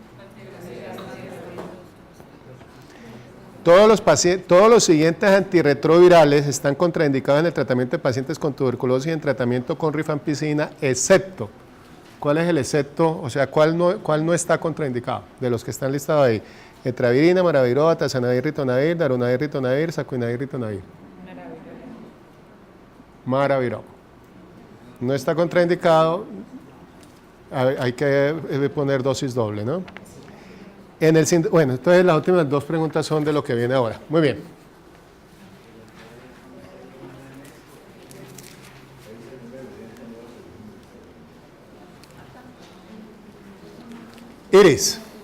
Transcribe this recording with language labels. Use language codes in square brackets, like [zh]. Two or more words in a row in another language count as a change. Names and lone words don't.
[es] Todos los siguientes antirretrovirales están contraindicados en el tratamiento de pacientes con tuberculosis y en tratamiento con rifampicina, excepto, ¿cuál es el excepto? O sea, ¿cuál no está contraindicado de los que están listados ahí? Etravirina, maraviroc, atazanavir, ritonavir, darunavir, ritonavir, sacuinavir, ritonavir. Maraviroc. No está contraindicado, hay que poner dosis doble, ¿no? Bueno, entonces las últimas 2 preguntas son de lo que viene ahora. Muy bien. Iris.